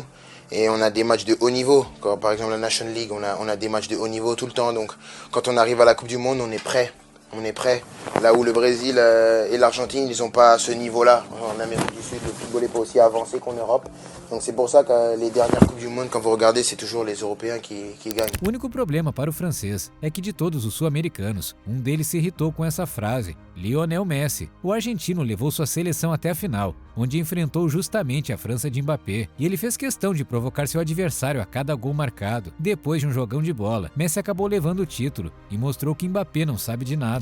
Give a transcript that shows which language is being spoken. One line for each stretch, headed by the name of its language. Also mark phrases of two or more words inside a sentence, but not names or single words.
French: Et on a des matchs de haut niveau, comme par exemple la National League, on a des matchs de haut niveau tout le temps. Donc quand on arrive à la Coupe du Monde, on est prêt. Là où le Brésil et l'Argentine, ils n'ont pas ce niveau-là. En Amérique du Sud, le football n'est pas aussi avancé qu'en Europe. Donc c'est pour ça que les dernières Coupes du Monde, quand vous regardez, c'est toujours les Européens qui gagnent.
Portuguese: O único problema para o francês é que de todos os sul-americanos, um deles se irritou com essa frase, Lionel Messi. O argentino levou sua seleção até a final, onde enfrentou justamente a França de Mbappé, e ele fez questão de provocar seu adversário a cada gol marcado. Depois de um jogão de bola, Messi acabou levando o título e mostrou que Mbappé não sabe de nada.